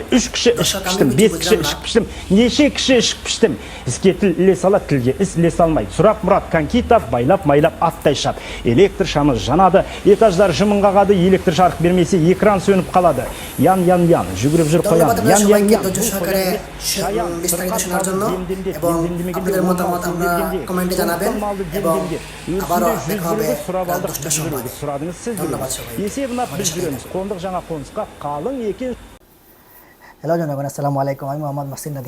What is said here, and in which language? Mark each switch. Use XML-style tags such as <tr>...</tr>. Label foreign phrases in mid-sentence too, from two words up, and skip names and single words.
<kk>3 кіші ішік піштім, 5 кіші ішік піштім, неше кіші ішік піштім. Іске тіл іле сала, тілге іс іле салмай. Сұрап мұрат конкита, байлап майлап аттай шап. Электр шамы жанады, этаждар жымын қағады, электр жарық бермесе экран сөніп қалады. Ян, жүгіріп жүр қоян. Ян,</kk> <bn>বিস্তারিত শোনার জন্য এবং আপনাদের মতামত আমরা কমেন্টে জানাবেন এবং আবারও দেখা হবে রাত 10টার সময়। ধন্যবাদ সবাই। হ্যালো জনগণ,</bn> <ar>السلام عليكم.</ar> <bn>আমি মোহাম্মদ মাসিন নাদিম।</bn>